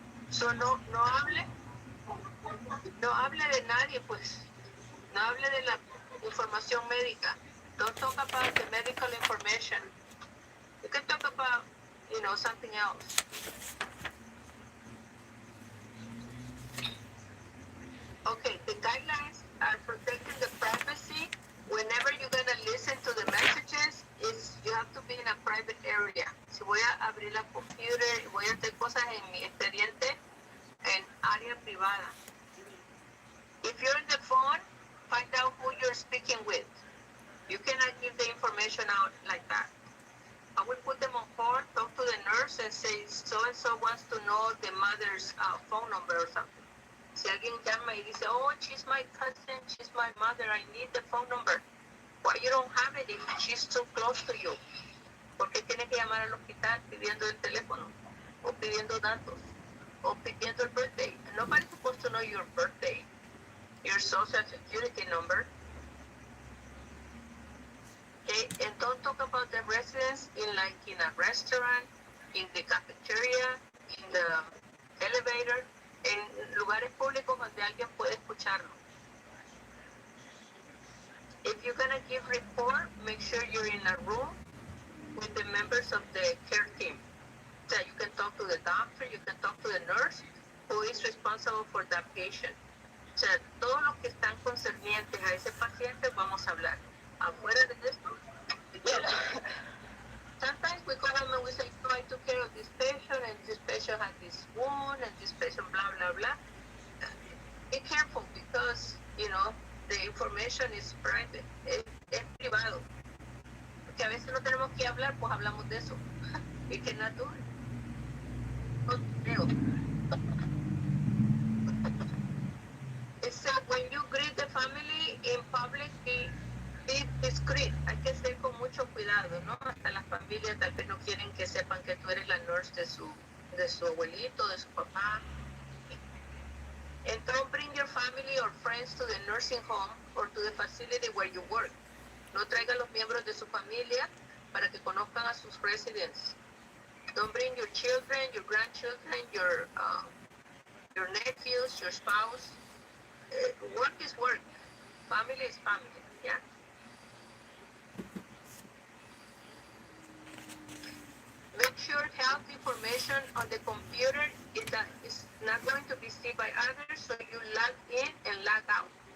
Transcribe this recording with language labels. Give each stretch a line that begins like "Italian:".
Spanish: So no hable de nadie, pues. No hable de la información médica.
English: Don't talk about the medical information. You can talk about, something else. Okay, the guidelines are protecting the privacy. Whenever you're going to listen to the messages, you have to be in a private area.
Spanish: Si voy a abrir la computer y voy a hacer cosas en mi expediente, en área privada.
English: If you're on the phone, find out who you're speaking with. You cannot give the information out like that. I will put them on hold, talk to the nurse and say, so-and-so wants to know the mother's phone number or something.
Spanish: Si alguien llama y dice,
English: oh, she's my cousin, she's my mother, I need the phone number. Why you don't have it if she's too close to you?
Spanish: ¿Por qué tiene que llamar al hospital pidiendo el teléfono? O pidiendo datos? O pidiendo el birthday?
English: Nobody's supposed to know your birthday, your social security number. Okay, and don't talk about the residents in a restaurant, in the cafeteria, in the elevator,
Spanish: en lugares públicos donde alguien puede escucharlo.
English: If you're gonna give report, make sure you're in a room with the members of the care team. So you can talk to the doctor, you can talk to the nurse who is responsible for that patient.
Spanish: O sea, todos los que están concernientes a ese paciente vamos a hablar. Afuera de esto,
English: sometimes we go home and we say, I took care of this patient and this patient had this wound and this patient blah, blah, blah. Be careful because, the information is private,
Spanish: es privado. Porque a veces no tenemos que hablar, pues hablamos de eso.
English: We cannot do it. So when you greet the family in public, be discreet.
Spanish: Hay que ser con mucho cuidado, ¿no? Hasta las familias tal vez no quieren que sepan que tú eres la nurse de su abuelito, de su papá.
English: And don't bring your family or friends to the nursing home or to the facility where you work.
Spanish: No traiga los miembros de su familia para que conozcan a sus residents.
English: Don't bring your children, your grandchildren, your nephews, your spouse. Work is work. Family is family, yeah? make sure health information on the computer is not going to be seen by others, so you log in and log out.